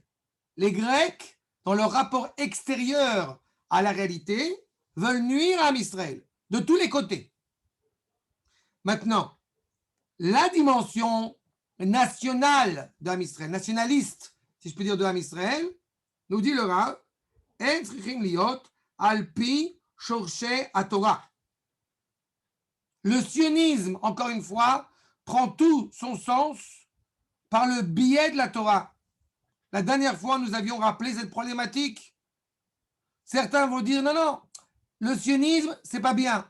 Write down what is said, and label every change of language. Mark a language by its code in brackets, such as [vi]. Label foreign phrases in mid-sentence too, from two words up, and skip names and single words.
[fr] Les Grecs, dans leur rapport extérieur à la réalité, veulent nuire à Israël, de tous les côtés. Maintenant, la dimension nationale d' [he] עם ישראל, [fr] nationaliste, si je peux dire, de [he] עם ישראל, [fr] nous dit le Rav, [he] אין צריכים להיות על פי שורשי התורה. [fr] Le sionisme, encore une fois, prend tout son sens par le biais de la Torah. La dernière fois, nous avions rappelé cette problématique. Certains vont dire non, non, le sionisme, c'est pas bien.